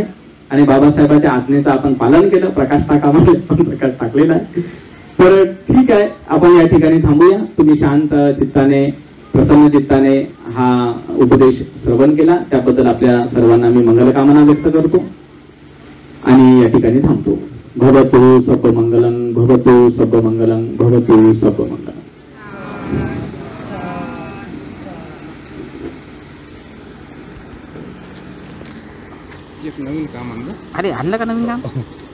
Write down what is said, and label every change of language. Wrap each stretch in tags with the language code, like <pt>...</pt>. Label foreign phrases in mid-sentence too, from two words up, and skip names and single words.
<mr>आणि बाबासाहेबांच्या आज्ञेचं आपण पालन केलं. प्रकाश टाका म्हणजे आपण प्रकाश टाकलेला आहे. तर ठीक आहे, आपण या ठिकाणी थांबूया. तुम्ही शांत चित्ताने, प्रसन्न चित्ताने हा उपदेश श्रवण केला, त्याबद्दल आपल्या सर्वांना मी मंगलकामना व्यक्त करतो आणि या ठिकाणी थांबतो.</mr> <pi>भवतु सब मंगलम, भवतु सब मंगलम, भवतु सब मंगलम.</pi> <mr>एक नवीन काम आणलं. अरे आणलं का नवीन काम?</mr>